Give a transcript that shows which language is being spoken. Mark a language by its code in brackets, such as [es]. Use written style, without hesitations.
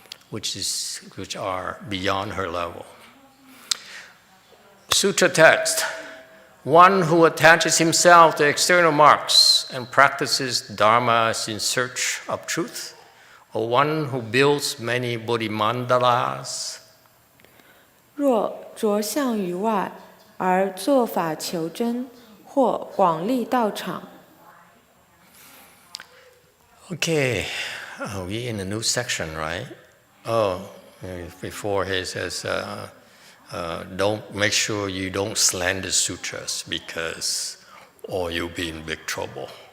[en] which are beyond her level. Sutra text. One who attaches himself to external marks and practices Dharma is in search of truth, or one who builds many bodhimandalas. [zh] 若着相于外，而做法求真，或广立道场。 [en] Okay, we in a new section, right? Oh, before he says, don't make sure you don't slander sutras because, or you'll be in big trouble.